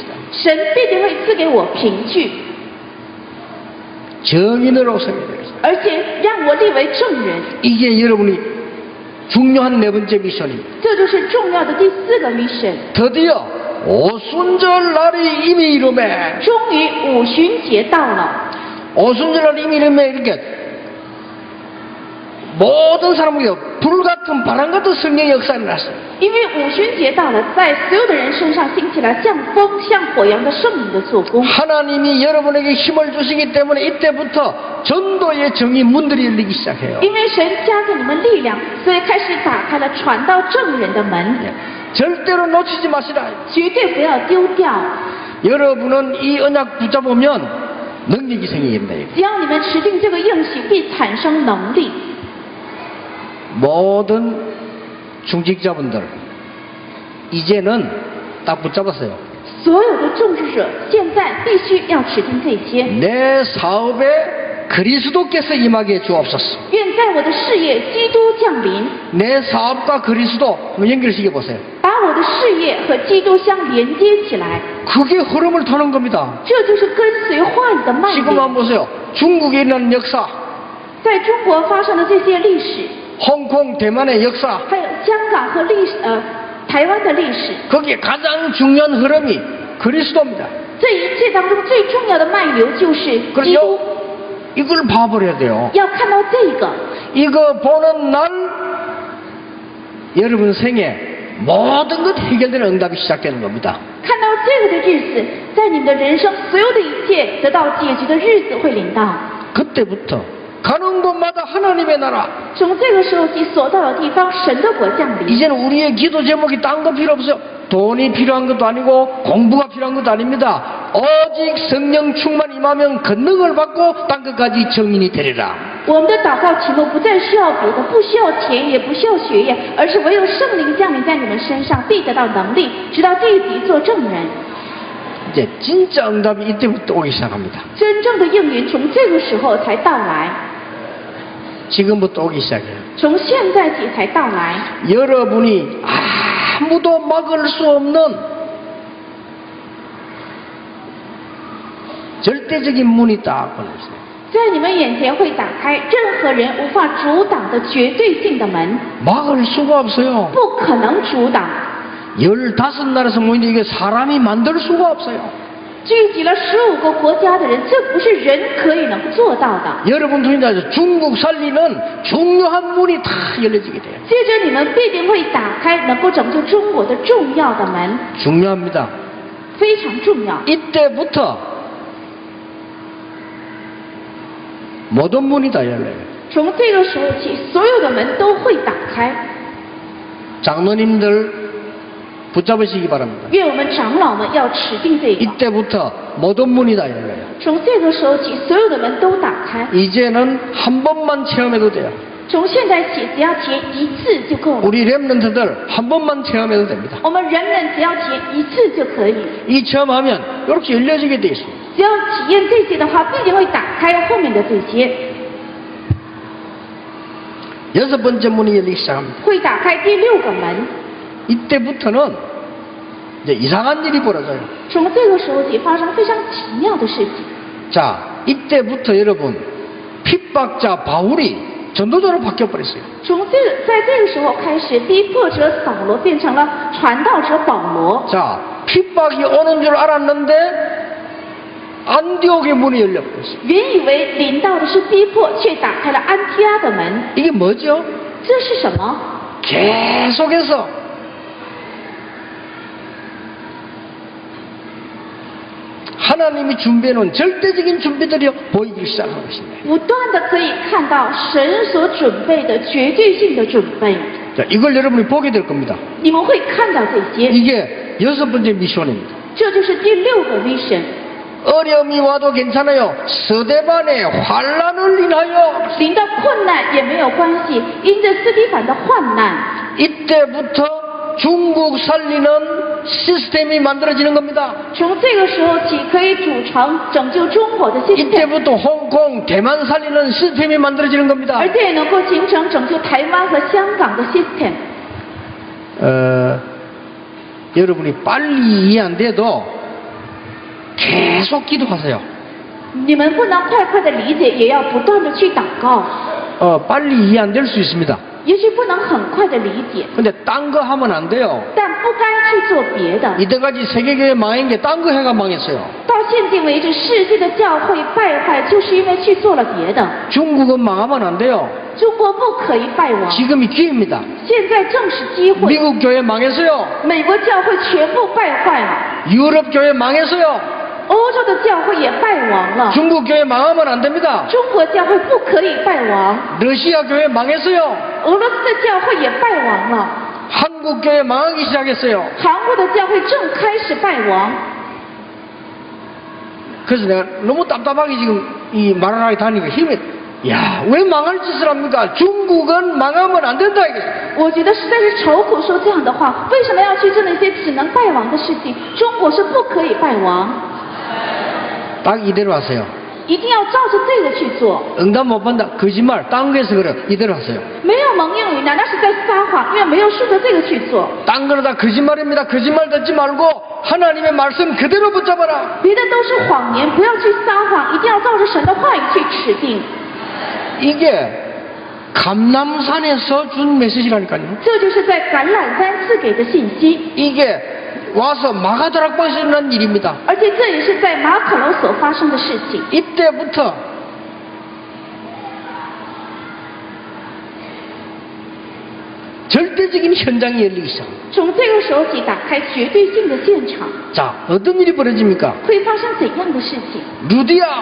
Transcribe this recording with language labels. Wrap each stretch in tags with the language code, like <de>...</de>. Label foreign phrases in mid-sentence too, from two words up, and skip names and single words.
<zh>神必定会赐给我凭据，</zh> <ko>정인으로 서게 되겠습니다.</ko> <zh>而且让我立为证人，</zh> <ko>이게 여러분이 중요한 네 번째 미션입니다.</ko> <zh>这就是重要的第四个 mission。</zh> <ko>드디어 오순절 날이 이미 이름에</ko> <zh>终于五旬节到了，</zh> <ko>오순절 날 이미 이름에 이렇게 모든 사람에게 불같은 바람 같은 성령의 역사가 났어요.</ko> <zh>因为五旬节到了，在所有的人身上兴起了像风像火一样的圣灵的做工。</zh> <ko>하나님이 여러분에게 힘을 주시기 때문에 이때부터 전도의 정의 문들이 열리기 시작해요.</ko> <zh>因为神加给你们力量，所以开始打开了传道证人的门，</zh> <ko>절대로 놓치지 마시라.</ko> <zh>绝对不要丢掉。</zh> <ko>여러분은 이 언약 붙잡으면 능력이 생깁니다.</ko> <zh>只要你们持定这个应许，必产生能力。</zh> <ko>모든 중직자분들 이제는 딱 붙잡았어요.</ko> <zh>所有的种植者现在必须要持定这些。</zh> <ko>내 사업에 그리스도께서 임하게 주옵소서.</ko> <zh>愿在我的事业基督降临，</zh> <ko>내 사업과 그리스도 한번 연결시켜 보세요.</ko> <zh>把我的事业和基督相连接起来，</zh> <ko>그게 흐름을 타는 겁니다.</ko> <zh>这就是跟随话语的脉</zh> <ko>지금</ko> <zh>流。</zh> <ko>한번 보세요. 중국에 일어난 역사,</ko> <zh>在中国发生的这些历史，</zh> <ko>홍콩, 대만의 역사,</ko> <zh>还有香港和台湾的历史，</zh> <ko>거기에 가장 중요한 흐름이 그리스도입니다.</ko> <zh>这一切当中最重要的脉流就是基督。</zh> <ko>그래서 이걸 봐버려야 돼요.</ko> <zh>要看到这个，</zh> <ko>이거 보는 날 여러분 생에 모든 것 해결되는 응답이 시작되는 겁니다.</ko> <zh>看到这个的日子，在你们的人生所有的一切得到解决的日子会临到。</zh> <ko>그때부터 가는 곳마다 하나님의 나라.</ko> <zh>从这个时候起，所到的地方，神的国降临。</zh> <ko>이제는 우리의 기도 제목이 딴 거 필요 없어요. 돈이 필요한 것도 아니고 공부가 필요한 것도 아닙니다. 오직 성령 충만 임하면 권능을 받고 딴 것까지 정인이 되리라.</ko> <zh>我们的祷告题目不再需要别的，不需要钱，也不需要学业，而是唯有圣灵降临在你们身上，必得到能力，直到地级做证人。</zh> <ko>이제 진짜 응답이 이때부터 오기 시작합니다.</ko> <zh>真正的应允从这个时候才到来，</zh> <ko>지금부터 오기 시작해요.</ko> <zh>从现在起才到来。</zh> <ko>여러분이 아무도 막을 수 없는 절대적인 문이 딱 걸렸어요.</ko> <zh>在你们眼前会打开任何人无法阻挡的绝对性的门，</zh> <ko>막을 수가 없어요.</ko> <zh>不可能阻挡。</zh> <ko>15나라에서 모이는데 이게 사람이 만들 수가 없어요.</ko> <zh>聚集了15个国家的人，这不是人可以能做到的。</zh> <ko>여러분 둘이 나서 중국 살리는 중요한 문이 다 열려지게 돼요.</ko> <zh>接着你们必定会打开能够拯救中国的重要的门，</zh> <ko>중요합니다.</ko> <zh>非常重要。</zh> <ko>이때부터 모든 문이 다 열려요.</ko> <zh>从这个时候起，所有的门都会打开。</zh> <ko>장로님들 붙잡으시기 바랍니다.</ko> <zh>愿我们长老们要持定这个。</zh> <ko>이때부터 모든 문이 다 열려요.</ko> <zh>从这个时候起，所有的门都打开。</zh> <ko>이제는 한 번만 체험해도 돼요.</ko> <zh>从现在起，只要结一次就够了。</zh> <ko>우리 렘넌트들 한 번만 체험해도 됩니다.</ko> <zh>我们人们只要结一次就可以。</zh> <ko>이 체험하면 이렇게 열려지게 돼 있습니다.</ko> <zh>只要体验这些的话，必定会打开后面的这些。</zh> <ko>여섯 번째 문이 열리기 시작합니다.</ko> <zh>会打开第6个门。</zh> <ko>이때부터는 이제 이상한 일이 벌어져요.</ko> <zh>从这个时候起，发生非常奇妙的事情。</zh> <ko>자, 이때부터 여러분 핍박자 바울이 전도자로 바뀌어버렸어요.</ko> <zh>在这个时候开始，逼迫者扫罗变成了传道者保罗。</zh> <ko>자, 핍박이 오는 줄 알았는데 안디옥의 문이 열려버렸어요.</ko> <zh>原以为临到的是逼迫，却打开了安提阿的门。</zh> <ko>이게 뭐죠?</ko> <zh>这是什么？</zh> <ko>계속해서 하나님이 준비해놓은 절대적인 준비들이 보이기 시작한 것입니다.</ko> <zh>不断的可以看到神所准备的绝对性的准备。</zh> <ko>자, 이걸 여러분이 보게 될 겁니다.</ko> <zh>你们会看到这些，</zh> <ko>이게 여섯 번째 미션입니다.</ko> <zh>这就是第6个 vision。</zh> <ko>어려움이 와도 괜찮아요. 서대반의 환란을 인하여</ko> <zh>临到困难也没有关系，因着斯蒂凡的患难，</zh> <ko>이때부터 중국 살리는 시스템이 만들어지는 겁니다.</ko> <zh>从这个时候起可以组成拯救中国的 system，</zh> <ko>이때부터 홍콩, 대만 살리는 시스템이 만들어지는 겁니다.</ko> <zh>而且也能够形成拯救台湾和香港的 system。</zh> <ko>여러분이 빨리 이해 안 돼도 계속 기도하세요.</ko> <zh>你们不能快快的理解，也要不断的去祷告。</zh> <ko>빨리 이해 안 될 수 있습니다.</ko> <zh>也许不能很快的理解，</zh> <ko>근데 딴 거 하면 안 돼요.</ko> <zh>但不该去做别的。</zh> <ko>이때까지 세계교회 망한 게 딴 거 해가 망했어요.</ko> <zh>到现今为止，世界的教会败坏，就是因为去做了别的。</zh> <ko>중국은 망하면 안 돼요.</ko> <zh>中国不可以败亡，</zh> <ko>지금이 기회입니다.</ko> <zh>现在正是机会。</zh> <ko>미국 교회 망했어요.</ko> <zh>美国教会全部败坏了，</zh> <ko>유럽 교회 망했어요.</ko> <zh>欧洲的教会也败亡了，</zh> <ko>중국 교회 망하면 안 됩니다.</ko> <zh>中国教会不可以败亡，</zh> <ko>러시아 교회 망했어요.</ko> <zh>俄罗斯的教会也败亡了，</zh> <ko>한국 교회 망하기 시작했어요.</ko> <zh>韩国的教会正开始败亡。</zh> <ko>그래서 내가 너무 답답하게 지금 이 말을 하게 다니까 힘이 야, 왜 망할 짓을 합니까? 중국은 망하면 안 된다 이거죠.</ko> <zh>我觉得实在是愁苦说这样的话，为什么要去做那些只能败亡的事情？中国是不可以败亡，</zh> <ko>딱 이대로 하세요.</ko> <zh>一定要照着这个去做。</zh> <ko>응답 못 받는다. 거짓말. 딴 거에서 그래. 이대로 하세요.</ko> <zh>没有蒙应允，那是在撒谎，因为没有顺着这个去做。</zh> <ko>딴 거는 다 거짓말입니다. 거짓말 듣지 말고 하나님의 말씀 그대로 붙잡아라.</ko> <zh>别的都是谎言，不要去撒谎，一定要照着神的话语去持定。</zh> <ko>이게 감람산에서 준 메시지라니까요.</ko> <zh>这就是在橄榄山赐给的信息，</zh> <ko>이게 와서 마가다락방에서 일어난 일입니다.</ko> <zh>而且这也是在马可楼所发生的事情。</zh> <ko>이때부터 절대적인 현장이 열리기 시작합니다.</ko> <zh>从这个时候起，打开绝对性的现场，</zh> <ko>자, 어떤 일이 벌어집니까?</ko> <zh>会发生怎样的事情？</zh> <ko>루디아</ko>